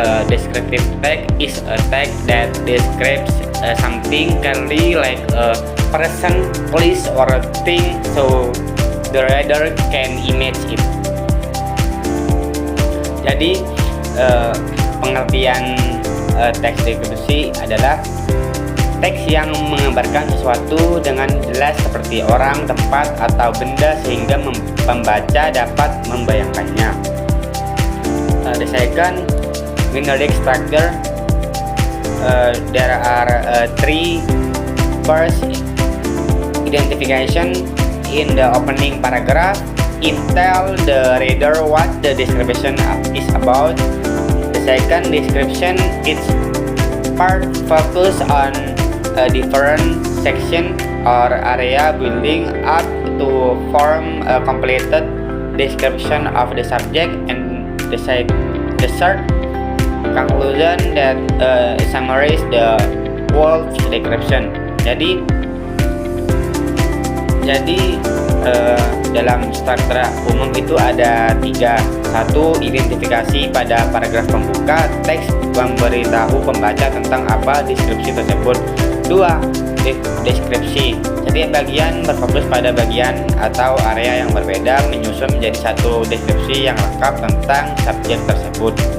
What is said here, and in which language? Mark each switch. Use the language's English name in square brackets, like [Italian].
[English] Descriptive text is a text that describes something clearly, like a person, place, or a thing, so the reader can image it. [Indonesian] Jadi pengertian teks deskripsi adalah teks yang menggambarkan sesuatu dengan jelas seperti orang, tempat, atau benda sehingga pembaca dapat membayangkannya. [English] The second, generic structure. There are three. First, identification. In the opening paragraph, it tells the reader what the description is about. The second, description. Its part focus on a different section or area building up to form a completed description of the subject. And the third, conclusion, that summarize the whole description. [Indonesian] Jadi dalam struktur umum itu ada tiga. Satu, identifikasi pada paragraf pembuka, teks memberitahu pembaca tentang apa deskripsi tersebut. Dua, deskripsi. Setiap bagian berfokus pada bagian atau area yang berbeda, menyusun menjadi satu deskripsi yang lengkap tentang subjek tersebut.